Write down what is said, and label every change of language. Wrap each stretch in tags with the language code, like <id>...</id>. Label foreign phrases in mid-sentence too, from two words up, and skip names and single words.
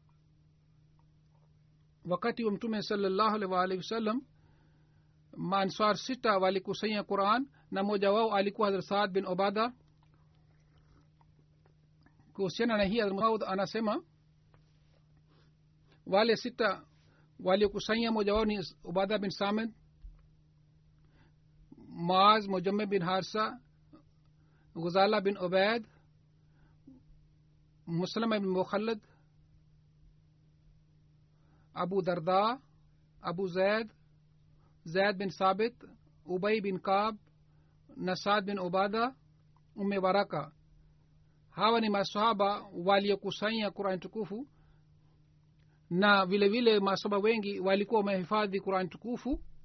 <sw>Wakati wa Mtume</sw> <ar>صلى الله عليه وسلم,</ar> <sw>Ansar 6 walikusanya Qur'an, na mmoja wao alikuwa Hazrat Saad bin Ubada. Kuhusiana na hii Hazrat Maud anasema wale 6 waliokusanya moja wao ni ubada bin samit, maaz mujamme bin harsa, ghuzala bin ubaid, muslima bin mukhallad, abu darda, abu zaid, zaid bin sabit, ubay bin kab na saad bin ubada, umme waraka. Hawa ni masahaba waliokusanya Qur'an tukufu, na vile vile masahaba wengi walikuwa wamehifadhi Qur'an tukufu.</sw>